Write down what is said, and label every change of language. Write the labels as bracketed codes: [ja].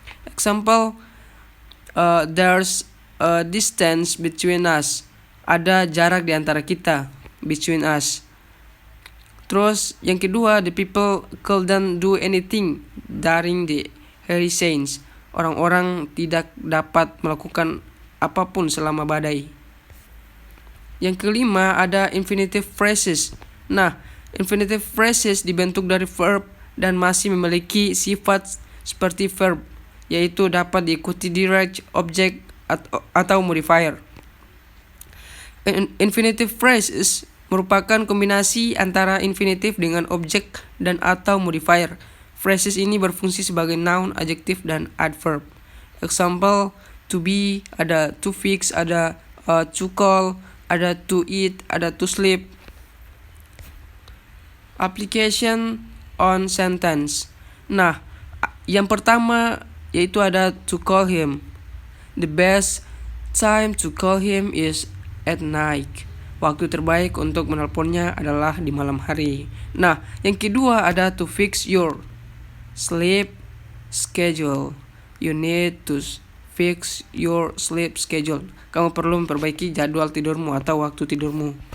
[en] Example, there's a distance between us. [id] Ada jarak di antara kita, between us. Terus yang kedua, [en] the people couldn't do anything during the hurricanes. [id] Orang-orang tidak dapat melakukan apapun selama badai. Yang kelima ada infinitive phrases. Nah, infinitive phrases dibentuk dari verb dan masih memiliki sifat seperti verb, yaitu dapat diikuti direct, object, atau modifier. Infinitive phrases merupakan kombinasi antara infinitive dengan objek dan atau modifier. Phrases ini berfungsi sebagai noun, adjective, dan adverb. [en] Example, to be, ada to fix, ada to call, ada to eat, ada to sleep. Application on sentence. [id] Nah, yang pertama yaitu ada [en] to call him. The best time to call him is at night. [id] Waktu terbaik untuk menelponnya adalah di malam hari. Nah, yang kedua ada [en] to fix your sleep schedule. You need to fix your sleep schedule. [id] Kamu perlu memperbaiki jadwal tidurmu atau waktu tidurmu.